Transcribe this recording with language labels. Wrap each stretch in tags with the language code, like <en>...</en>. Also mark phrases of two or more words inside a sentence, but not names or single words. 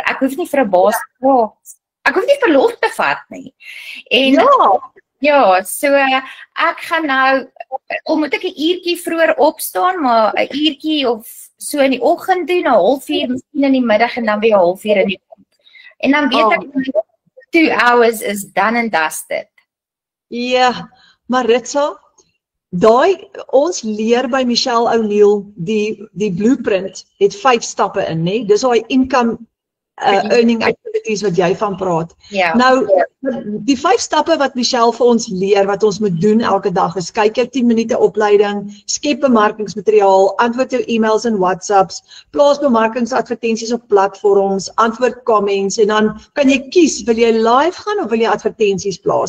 <af>Ek hoef nie vir 'n baas te vra. Ek hoef nie verlof te vat nie. En ja, so ek gaan nou, moet ek 'n uurtjie vroeër opstaan, maar 'n uurtjie of so in die oggend doen, 'n halfuur, miskien in die middag en dan weer 'n halfuur in die oggend. En dan weet ek</af> <en>2 hours is done and dusted.</en> <af>Ja, Maritza, ons leer by Michelle O'Neil die blueprint het 5 stappe in, né? Dis daai</af> <en>income earning activities</en> <af>wat jy van praat. Nou, die 5 stappe wat Michelle vir ons leer, wat ons moet doen elke dag, is kyk jou 10 minute opleiding, skep bemarkingsmateriaal, antwoord jou e-mails en WhatsApps, plaas bemarkingsadvertensies op platforms, antwoord comments, en dan kan jy kies, wil jy live gaan of wil jy advertensies plaas?</af>